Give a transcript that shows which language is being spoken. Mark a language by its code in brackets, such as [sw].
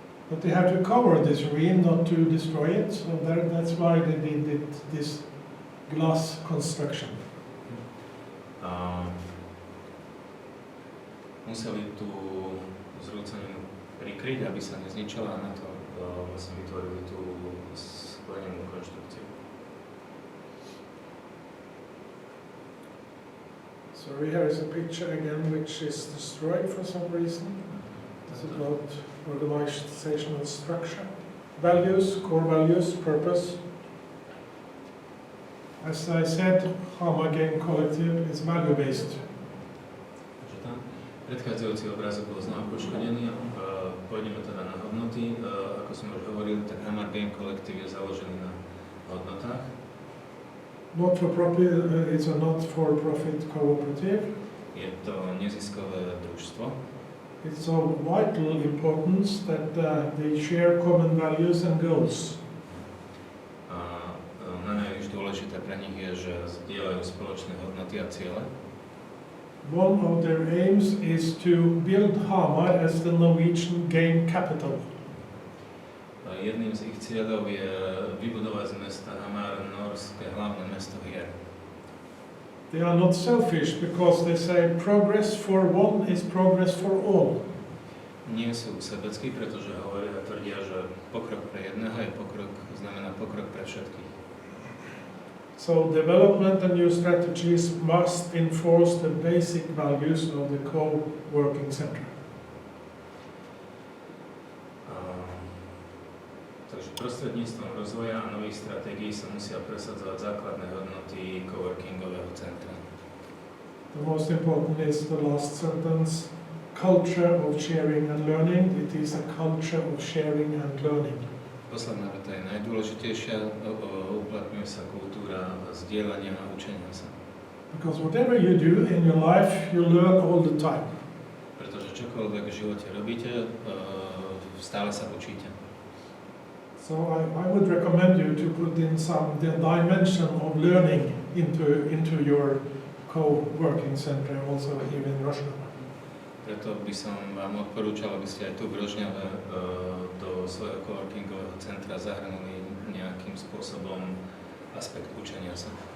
[en] But they had to cover this ruin, not to destroy it, so that's why they did this glass construction. [sk] Museli tú zrúcaninu prikryť, aby sa nezničila, a na to vlastne vytvorili tú sklenenú konštrukciu. [en] So here is a picture again which is destroyed for some reason. It's about organizational structure, values, core values, purpose. As I said, Hamar Game Collective is value-based. [sk] Takže tam predchádzajúci obrázok bol znova poškodený. Pôjdeme teda na hodnoty. Ako som už hovoril, tak Hamar Game Collective je založený na hodnotách. [en] It's a not-for-profit cooperative. [sk] Je to neziskové družstvo. [en] It's of vital importance that they share common values and goals. [sk] Na najvyššie dôležité pre nich je, že zdieľajú spoločné hodnoty a ciele. [en] One of their aims is to build Hamar as the Norwegian game capital. [sk] Jedným z ich cieľov je vybudovať z mesta Hamar norské hlavné mesto hier. [en] They are not selfish because they say progress for one is progress for all. [sk] Nie sú sebeckí, pretože tvrdia, že pokrok pre jedného je pokrok, znamená pokrok pre všetkých. [en] So development and new strategies must enforce the basic values of the co-working center. [sk] Takže prostredníctvom rozvoja a nových stratégií sa musia presadzovať základné hodnoty co-workingového centra. [en] The most important is the last sentence, culture of sharing and learning. It is a culture of sharing and learning. [sk] Posledná veta je najdôležitejšia, uplatňuje sa kultúra zdieľania a učenia sa. [en] Because whatever you do in your life, you learn all the time. [sk] Pretože čokoľvek v živote robíte, stále sa učíte. [en] So I would recommend you to put in some the dimension of learning into your co-working center, also here in Rožňava. [sk] Preto by som vám odporúčal, aby ste aj tu v Rožňave do svojho co-workingového centra zahrnuli nejakým spôsobom aspekt učenia sa.